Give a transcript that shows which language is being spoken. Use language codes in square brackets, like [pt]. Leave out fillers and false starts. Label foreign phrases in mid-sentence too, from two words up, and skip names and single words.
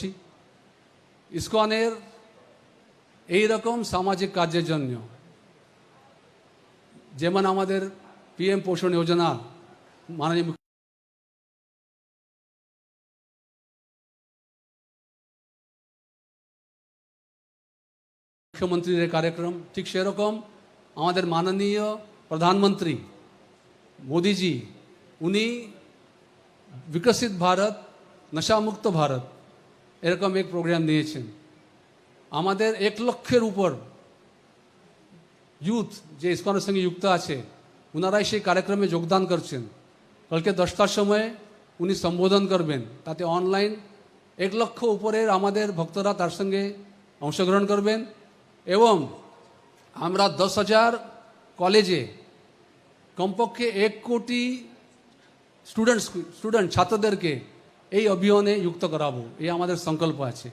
[bn] ইসকনের এই রকম সামাজিক কাজের জন্য যেমন আমাদের PM পোষণ যোজনা মাননীয় মুখ্যমন্ত্রীর कार्यक्रम, ঠিক সেরকম আমাদের মাননীয় প্রধানমন্ত্রী মোদিজি উনি [hi] विकसित भारत नशामुक्त भारत [bn] এরকম এক প্রোগ্রাম নিয়েছেন। আমাদের 1 লক্ষের উপর ইউথ যে ইসকনের সঙ্গে যুক্ত আছে, ওনারাই সেই কার্যক্রমে যোগদান করছেন। কালকে 10টার সময় উনি সম্বোধন করবেন, তাতে অনলাইন 1 লক্ষ উপরের আমাদের ভক্তরা তার সঙ্গে অংশগ্রহণ করবেন এবং আমরা 10,000 কলেজে কমপক্ষে 1 কোটি স্টুডেন্ট ছাত্রদেরকে এই অভিযানে যুক্ত করাবো, এই আমাদের সংকল্প আছে।